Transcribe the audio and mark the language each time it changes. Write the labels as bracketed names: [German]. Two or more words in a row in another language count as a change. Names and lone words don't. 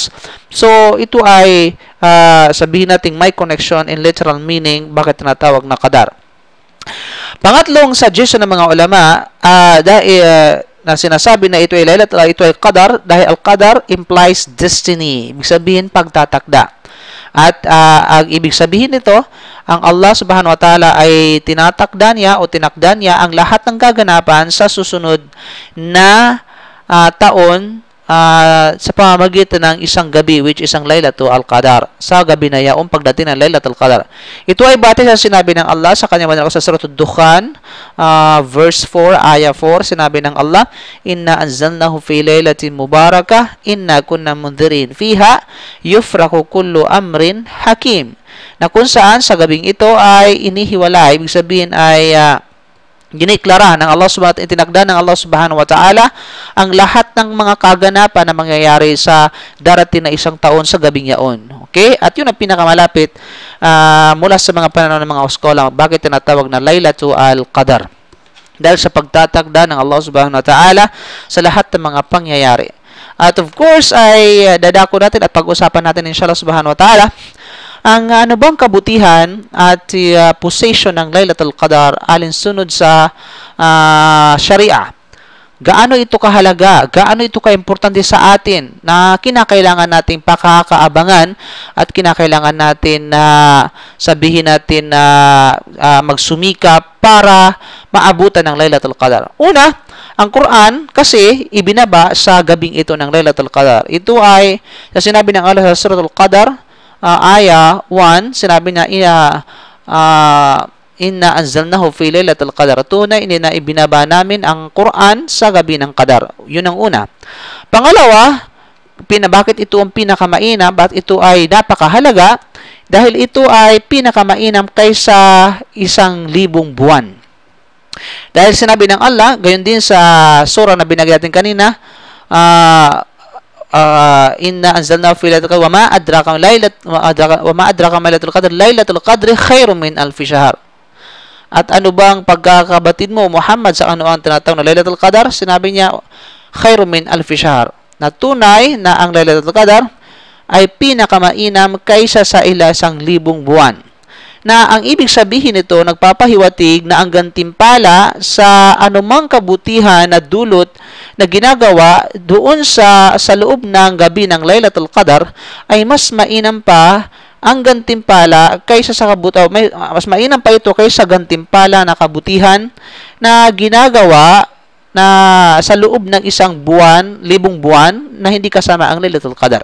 [Filipino] So, ito ay sabihin natin may connection [English] in literal meaning [Filipino] bakit tinatawag na Qadar. Pangatlong suggestion ng mga ulama, na sinasabi na ito ay ito ay qadar dahil [English] al-qadar implies destiny. [Filipino] Ibig sabihin pagtatakda. At ang ibig sabihin nito, ang Allah [Arabic] سبحانه وتعالى [Filipino] ay tinatakda niya o tinakda niya ang lahat ng gaganapan sa susunod na taon sa pamamagitan ng isang gabi, [English] which is [Filipino] ang Laylatul Qadar. Sa gabi na yaong pagdating ng Laylatul Qadar. Ito ay batay sa sinabi ng Allah sa kanyang banal sa Suratul Dukhan, verse 4, ayah 4, sinabi ng Allah, [Arabic] "إنا أنزلناه في ليلة مباركة إنا كنا منذرين فيها يفرق كل أمر حكيم." [Filipino] Na kung saan sa gabing ito ay inihiwalay, ibig sabihin ay giniklara ng Allah [Arabic] سبحانه وتعالى, [Filipino] itinakda ng Allah [Arabic] سبحانه وتعالى [Filipino] ang lahat ng mga kaganapan na mangyayari sa darating na isang taon sa gabing yaon. Okay? At yun ang pinakamalapit mula sa mga pananaw ng mga oskola. Bakit tinatawag na Laylatul Qadar? Dahil sa pagtatakda ng Allah [Arabic] سبحانه وتعالى [Filipino] sa lahat ng mga pangyayari. At [English] of course, [Filipino] ay dadako natin at pag-usapan natin [Arabic] إن شاء الله سبحانه وتعالى [Filipino] ang ano bang kabutihan at possession ng Laylatul Qadar alinsunod sa Sharia. Gaano ito kahalaga, gaano ito kaimportante sa atin na kinakailangan nating pakakaabangan at kinakailangan natin na sabihin natin na magsumikap para maabutan ng Laylatul Qadar. Una, ang Quran kasi ibinaba sa gabing ito ng Laylatul Qadar. Ito ay sinabi ng Allah sa Suratul Qadar, ayah 1, sinabi niya, [Arabic] إنا أنزلناه في ليلة القدر. [Filipino] Tunay na ibinaba namin ang Quran sa gabi ng Qadar. Yun ang una. Pangalawa, bakit ito ang pinakamainam? Bakit ito ay napakahalaga? Dahil ito ay pinakamainam kaysa 1,000 buwan. Dahil sinabi ng Allah, gayon din sa surah na binagay natin kanina, [Arabic] إنا أنزلناه في ليلة القدر وما أدراك ليلة القدر ليلة القدر خير من ألف شهر. [Filipino] At ano bang pagkakabatid mo Muhammad sa ano ang tinatawag na Laylatul Qadar? Sinabi niya [Arabic] خير من ألف شهر. [Filipino] Na tunay na ang Laylatul Qadar ay pinakamainam kaysa sa 1,000 buwan. Na ang ibig sabihin nito, nagpapahiwatig na ang gantimpala sa anumang kabutihan na dulot na ginagawa doon sa loob ng gabi ng Laylatul Qadar ay mas mainam pa ang gantimpala kaysa sa mas mainam pa ito kaysa gantimpala na kabutihan na ginagawa na sa loob ng 1,000 buwan na hindi kasama ang Laylatul Qadar.